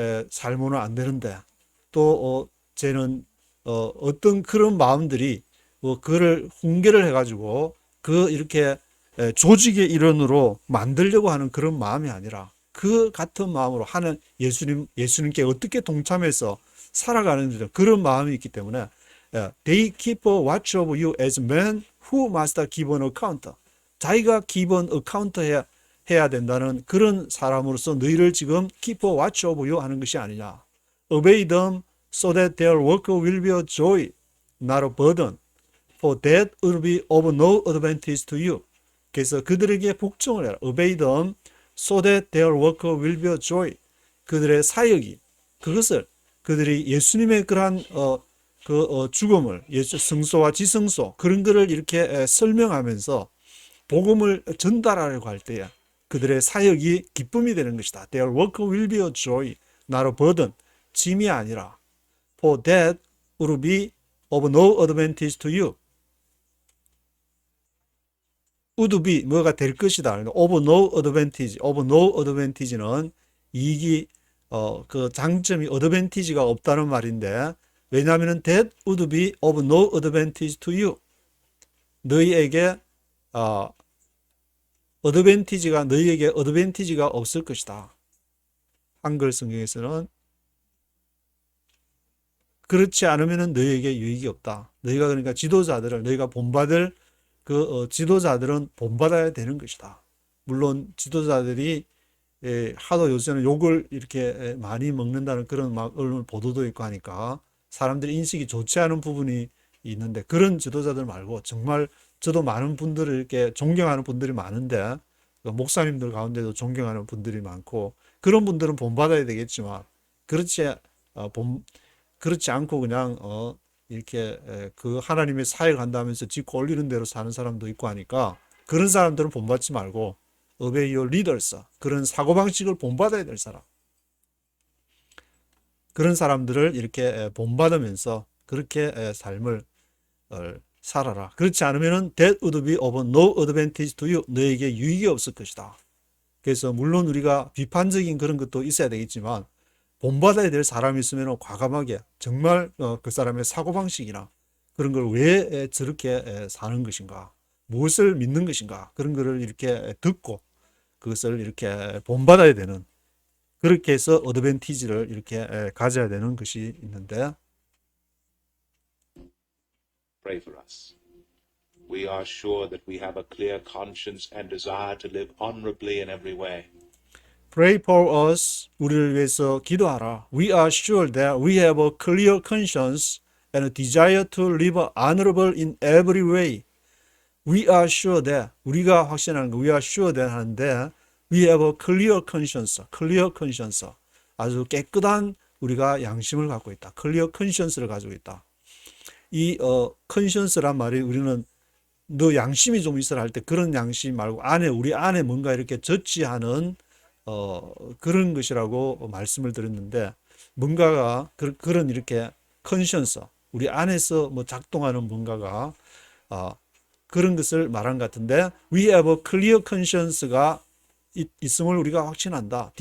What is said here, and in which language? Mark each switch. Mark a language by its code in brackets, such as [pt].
[ko] 살면은 안 되는데 또 쟤는 어떤 그런 마음들이 그를 훈계를 해가지고 그 이렇게 조직의 일원으로 만들려고 하는 그런 마음이 아니라 그 같은 마음으로 하는 예수님께 어떻게 동참해서 살아가는 그런 마음이 있기 때문에 [en] they keep a watch over you as men who must give an account. [ko] 자기가 [en] give an account [ko] 해야 된다는 그런 사람으로서 너희를 지금 [en] keep a watch over you [ko] 하는 것이 아니냐. [en] Obey them so that their work will be a joy, not a burden. For that will be of no advantage to you. [ko] 그래서 그들에게 복종을 해라. [en] Obey them so that their work will be a joy. [ko] 그들의 사역이, 그것을 그들이 예수님의 그러한 죽음을, 예수 성소와 지성소 그런 거를 이렇게 설명하면서 복음을 전달하려고 할 때에 그들의 사역이 기쁨이 되는 것이다. [en] Their work will be a joy, not a burden. [ko] 짐이 아니라. [en] For that will be of no advantage to you. would be [ko] 뭐가 될 것이다. [en] of no advantage. of no advantage [ko] 는 이익이 그 장점이 advantage가 없다는 말인데 왜냐하면 [en] that would be of no advantage to you. [ko] 너희에게 너희에게 advantage가 없을 것이다. 한글 성경에서는 그렇지 않으면 너희에게 유익이 없다. 너희가 그러니까 지도자들을 너희가 본받을 지도자들은 본받아야 되는 것이다. 물론 지도자들이 하도 요새는 욕을 이렇게 많이 먹는다는 그런 언론 보도도 있고 하니까 사람들이 인식이 좋지 않은 부분이 있는데 그런 지도자들 말고 정말 저도 많은 분들을 이렇게 존경하는 분들이 많은데 목사님들 가운데도 존경하는 분들이 많고 그런 분들은 본받아야 되겠지만 그렇지 않고 그냥 이렇게 그 하나님의 사역을 한다면서 짓고 올리는 대로 사는 사람도 있고 하니까 그런 사람들은 본받지 말고 [en] obey your leaders, [ko] 그런 사고방식을 본받아야 될 사람, 그런 사람들을 이렇게 본받으면서 그렇게 삶을 살아라. 그렇지 않으면 [en] that would be of no advantage to you. [ko] 너에게 유익이 없을 것이다. 그래서 물론 우리가 비판적인 그런 것도 있어야 되겠지만 본받아야 될 사람이 있으면 과감하게 정말 그 사람의 사고방식이나 그런 걸 왜 저렇게 사는 것인가, 무엇을 믿는 것인가, 그런 거를 이렇게 듣고 그것을 이렇게 본받아야 되는, 그렇게 해서 어드밴티지를 이렇게 가져야 되는 것이 있는데 [en] Pray for us. We are sure that we have a clear conscience and desire to live honorably in every way. Pray for us. [ko] 우리를 위해서 기도하라. [en] We are sure that we have a clear conscience and a desire to live honorable in every way. We are sure that, [ko] 우리가 확신하는 거, [en] we are sure that [ko] 하는데 [en] we have a clear conscience, clear conscience. [ko] 아주 깨끗한 우리가 양심을 갖고 있다. [en] clear conscience [ko] 를 가지고 있다. 이 conscience란 말이 우리는 너 양심이 좀 있어라 할 때 그런 양심 말고 우리 안에 뭔가 이렇게 저치하는 그런 것이라고 말씀을 드렸는데 뭔가가 그런 이렇게 conscience, 우리 안에서 뭐 작동하는 뭔가가 그런 것을 말한 것 같은데 [en] we have a clear conscience [ko] 가 있음을 우리가 확신한다.